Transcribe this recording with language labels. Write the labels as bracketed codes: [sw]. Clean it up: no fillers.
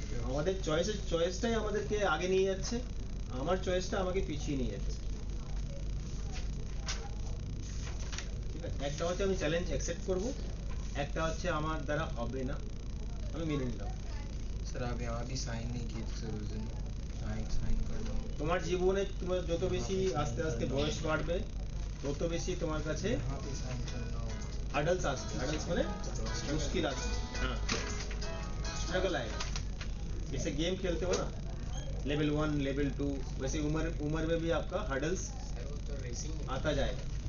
[bn] আমাদের চয়েসটাই আমাদেরকে আগে নিয়ে যাচ্ছে, আমার চয়েসটা আমাকে পিছিয়ে নিয়ে যাচ্ছে। ঠিক আছে, একটা হচ্ছে আমি চ্যালেঞ্জ অ্যাকসেপ্ট করব, একটা হচ্ছে আমার দ্বারা হবে না, আমি মেনে নিলাম। [hi] सर आप यहाँ भी साइन नहीं किए थे सर उस दिन। हाँ एक साइन कर दो। [bn] তোমার জীবনে তোমার যত বেশি আস্তে আস্তে বয়স বাড়বে তত বেশি তোমার কাছে [hi] यहाँ पे साइन करना होगा। हर्डल्स आते हैं। हर्डल्स माने मुश्किल आती है। हाँ, स्ट्रगल आएगा। जैसे गेम खेलते हो ना, लेवल 1 लेवल 2, वैसे उम्र में भी आपका हर्डल्स आता जाएगा।